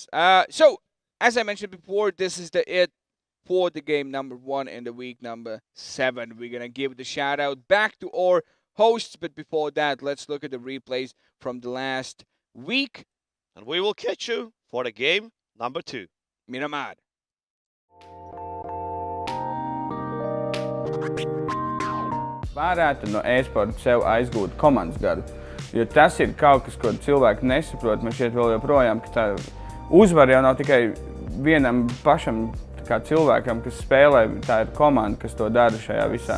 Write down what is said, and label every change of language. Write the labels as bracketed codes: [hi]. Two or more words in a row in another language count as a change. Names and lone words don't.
[en] So as I mentioned before, this is it for the game number 1 in the week number 7. We're gonna give the shout out back to our hosts, but before that, let's look at the replays from the last week. And we will catch you for the game number 2. Miramar. [lv] Varētu no eSports sev aizgūt komandas gadu, jo tas ir kaut kas, ko cilvēki nesaprot. Man šķiet vēl joprojām, ka tā uzvara jau nav tikai vienam pašam kā cilvēkam, kas spēlē, tā ir komanda, kas to dara šajā visā.